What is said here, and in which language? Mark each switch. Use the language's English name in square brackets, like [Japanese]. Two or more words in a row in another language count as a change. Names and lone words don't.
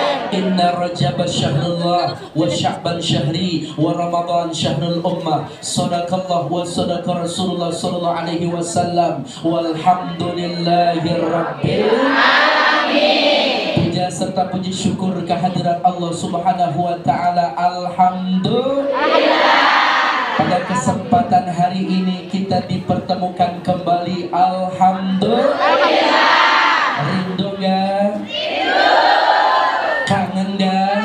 [Arabic] إن رجب شهر الله وشعبان شهري ورمضان شهر الأمة. صدق الله وصدق رسول الله صلى الله عليه وسلم. والحمد لله رب العالمين. [Indonesian] Puja serta puji syukur kehadirat Allah [Arabic] سبحانه وتعالى. [Indonesian] Alhamdulillah. Pada kesempatan hari ini kita dipertemukan kembali. Alhamdulillah. Rindu gak? Kangen gak?